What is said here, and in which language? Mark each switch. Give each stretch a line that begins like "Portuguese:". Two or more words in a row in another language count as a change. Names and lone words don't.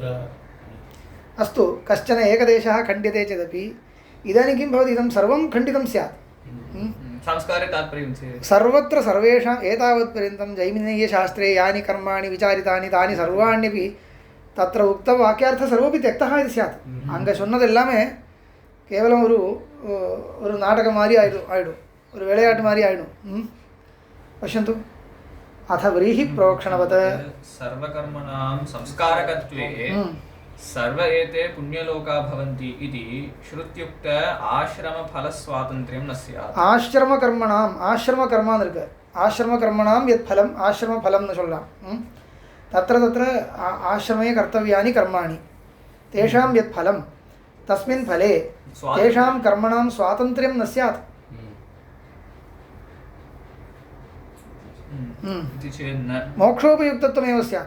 Sanskrit: अस्तु, कश्चन एकदेशः खण्ड्यते चेदपि इदानीं किं भवति? इदं सर्वं खण्डितं स्यात्. संस्कारे तात्पर्यं सर्वत्र सर्वेषाम् एतावत्पर्यन्तं जैमिनीयशास्त्रे यानि कर्माणि विचारितानि तानि सर्वाण्यपि तत्र उक्तवाक्यार्थः सर्वोपि त्यक्तः इति स्यात्.
Tamil: அங்கே சொன்னதெல்லாமே கேவலம் ஒரு நாடகம் மாதிரி ஆயிடும், ஒரு விளையாட்டு மாதிரி ஆயிடும்.
Sanskrit: पश्यन्तु, अथ व्रीहि प्रोक्षणवत् सर्वकर्मणां संस्कारकत्वे सर्व एते पुण्यलोका भवन्ति इति श्रुत्युक्त आश्रमफलस्वातन्त्र्यं न स्यात्.
Tamil: ஆசிரமகர்மணாம் இருக்கு.
Sanskrit: आश्रमकर्मणां यत् फलम्,
Tamil: ஆசிரமஃபலம்னு சொல்லலாம்.
Sanskrit: तत्र आश्रमे कर्तव्यानि कर्माणि तेषां यत् फलं तस्मिन् फले तेषां कर्मणां स्वातन्त्र्यं न स्यात्. मोक्षोपयुक्तत्वमेव स्यात्.